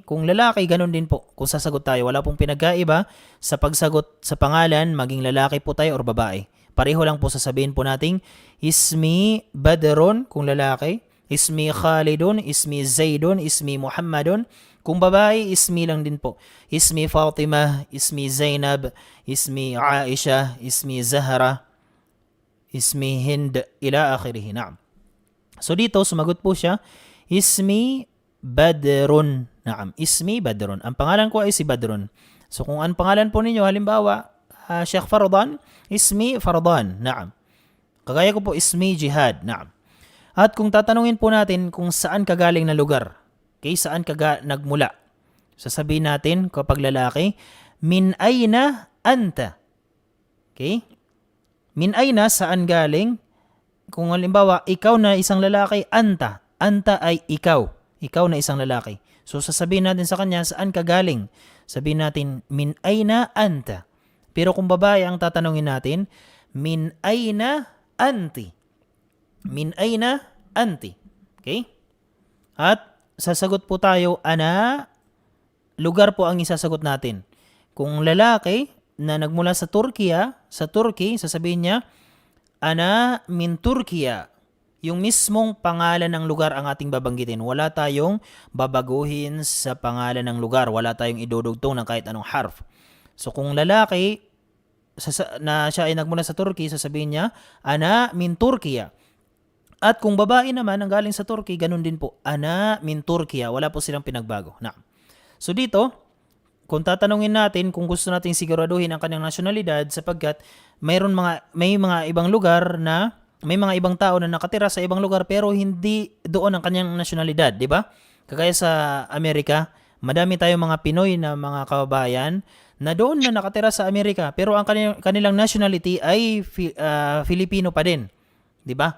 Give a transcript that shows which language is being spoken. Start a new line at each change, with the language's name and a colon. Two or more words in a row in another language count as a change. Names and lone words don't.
Filipino: Kung lalaki, ganun din po. Kung sasagot tayo, wala pong pinagkaiba sa pagsagot sa pangalan, maging lalaki po tayo or babae. Pareho lang po sasabihin po natin,
Arabic: اسمي بدر
Filipino: kung lalaki,
Arabic: اسمي خالد، اسمي زيد، اسمي محمد.
Filipino: Kung babae, ismi lang din po.
Arabic: اسمي فاطمة، اسمي زينب، اسمي عائشة، اسمي زهراء، اسمي هند، إلى آخره.
Filipino: Naam. So dito, sumagot po siya,
Arabic: اسمي بدر. نعم، اسمي بدر.
Filipino: Ang pangalan ko ay si Badrun. So kung ang pangalan po ninyo, halimbawa,
Arabic: شيخ فردان، اسمي فردان. نعم.
Filipino: Kagaya ko po,
Arabic: اسمي جهاد. نعم.
Filipino: At kung tatanungin po natin kung saan ka galing na lugar, okay, saan ka nagmula, sasabihin natin kapag lalaki,
Arabic: من أين أنت. Okay? من أين,
Filipino: saan galing? Kung halimbawa, ikaw na isang lalaki, anta. Anta ay ikaw. Ikaw na isang lalaki. So sasabihin natin sa kanya, saan ka galing? Sabihin natin,
Arabic: من أين أنت.
Filipino: Pero kung babae ang tatanungin natin,
Arabic: من أين أنتِ. من أين أنتِ. Okay?
Filipino: At sasagot po tayo, ana, lugar po ang isasagot natin. Kung lalaki na nagmula sa Turkiya, sa Turkey, sasabihin niya,
Arabic: أنا من تركيا.
Filipino: Yung mismong pangalan ng lugar ang ating babanggitin. Wala tayong babaguhin sa pangalan ng lugar. Wala tayong idudugtong ng kahit anong harf. So kung lalaki na siya ay nagmula sa Turkey, sasabihin niya,
Arabic: أنا من تركيا.
Filipino: At kung babae naman ang galing sa Turkey, ganun din po.
Arabic: أنا من تركيا.
Filipino: Wala po silang pinagbago. Na. So dito, kung tatanungin natin kung gusto nating siguraduhin ang kanyang nasyonalidad sapagkat may mga ibang lugar na may mga ibang tao na nakatira sa ibang lugar pero hindi doon ang kanyang nasyonalidad, di ba? Kagaya sa Amerika, madami tayong mga Pinoy na mga kababayan na doon na nakatira sa Amerika pero ang kanilang nationality ay Filipino pa din, di ba?